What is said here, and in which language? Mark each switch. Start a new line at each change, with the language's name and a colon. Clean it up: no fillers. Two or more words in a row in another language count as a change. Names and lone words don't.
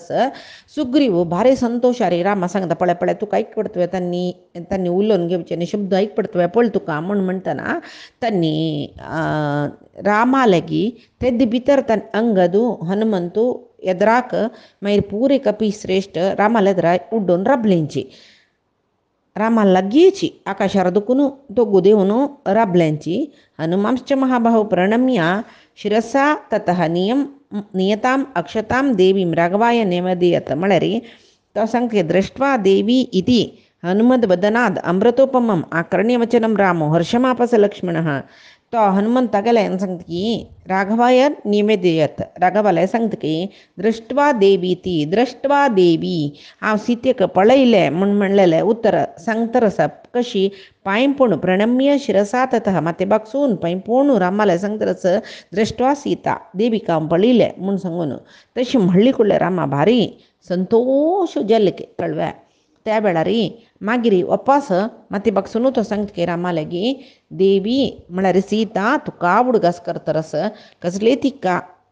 Konkani: सुग्रीव भारी संतोशारी रामा सांगता पळय तुका आयक पडतवे तांणी उलोवन घेवचे आनी शब्द आयक पडतवे पळय तुका म्हूण म्हणटना तांणी रामा लेगी तेद भितर अंगदू हनुमंतू एदराक मागीर पुरे कपी श्रेष्ठ रामाले एदराय उड्डून राबलेंची. रामा लागीची आकाशार दुखून दोगू देवन राबल्यांची.
Sanskrit: हनुमांश्च महाबाहु प्रणम्य शिरसा ततः नियताम अक्षताम देवीं राघवाय निवेदयत
Konkani: म्हळ्यार तो सांगता
Sanskrit: दृष्ट्वा देवी इति हनुमद्वदनाद अमृतोपमम आकर्ण्यवचनम रामो हर्षमापस लक्ष्मणः.
Konkani: तो हनुमंतागेले सांगता की
Sanskrit: राघवाय निवेदयत
Konkani: राघवाले सांगता की
Sanskrit: दृष्ट्वा देवी
Konkani: ती
Sanskrit: दृष्ट्वा देवी
Konkani: हांव सीतेक पळयलें म्हूण म्हणलेलें उत्तर सांगतर आसा. कशी पांयपूण
Sanskrit: प्रणम्य शिरसा ततः
Konkani: माते बागसून पांयपूण रामाले सांगतर आसा दृष्ट्वा सीता देवीक हांव पळयलें म्हूण सांगून तशी म्हणली कुळ्ळे रामा भारी संतोश जाले कळव्या. त्या वेळार मागीर वापस माती बागसून तो सांगता की रामा लेगी देवी म्हळ्यार सीता तुका उडगास करतरस कसले तिका